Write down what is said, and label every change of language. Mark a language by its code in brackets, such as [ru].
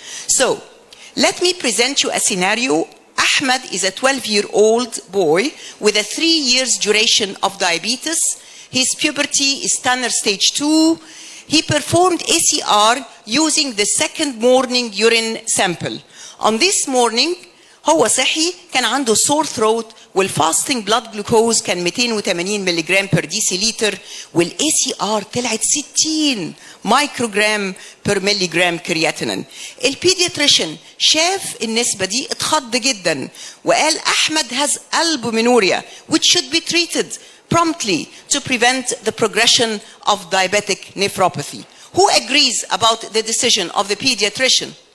[en] So, let me present you a scenario. Ahmed is a 12-year-old boy with a 3 years duration of diabetes. His puberty is Tanner stage 2. He performed ACR using the second morning urine sample. On this morning, [ar] هو صحي كان عنده [en] sore throat والفاستنج blood glucose كان 280 ملغ per deciliter والACR [ar] طلعت [en] 60 microgram per ملغ creatinine. [ar] البيدياتريشن شاف النسبة دي اتخض جدا وقال [en] أحمد has albuminuria which should be treated promptly to prevent the progression of diabetic nephropathy. Who agrees about the decision of the pediatrician?